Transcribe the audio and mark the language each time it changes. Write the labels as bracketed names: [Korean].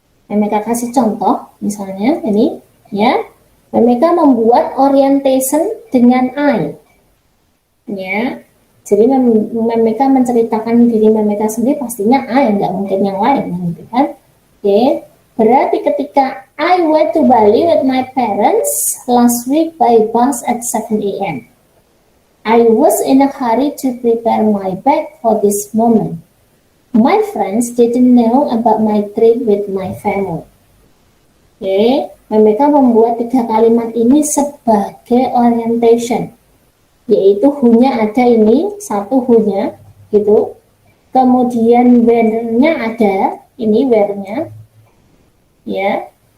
[Indonesian] Mereka kasih contoh, misalnya ini, ya. Mereka membuat orientation dengan I. Ya. Jadi mereka menceritakan diri mereka sendiri, pastinya I, nggak mungkin yang lain, gitu kan? Oke. Berarti ketika [English] I went to Bali with my parents last week by bus at 7 a.m. I was in a hurry to prepare my bag for this moment. My friends didn't know about my trip with my family. [Indonesian] Oke, mereka membuat 3 kalimat ini sebagai orientation, yaitu who-nya ada ini, 1 who-nya, gitu. Kemudian where-nya ada, ini where-nya, ya.